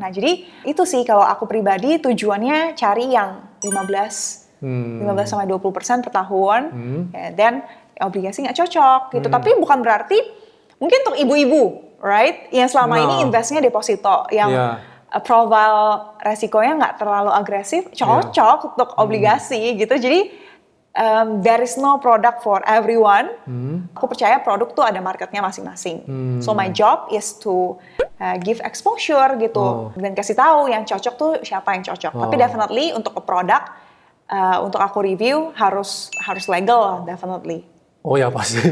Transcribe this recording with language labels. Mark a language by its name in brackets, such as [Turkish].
[Indonesian] Nah jadi itu sih kalau aku pribadi tujuannya cari yang 15 sampai 20% per tahun, dan obligasi nggak cocok gitu. Tapi bukan berarti mungkin untuk ibu-ibu, right? Yang selama ini investnya deposito, yang profile resikonya nggak terlalu agresif, cocok untuk obligasi gitu. [English] Jadi there is no product for everyone. [Indonesian] Aku percaya produk tuh ada marketnya masing-masing. [English] So my job is to give exposure [Indonesian] gitu dan kasih tahu yang cocok tuh siapa yang cocok. Tapi definitely untuk produk untuk aku review harus legal definitely. Oh ya pasti.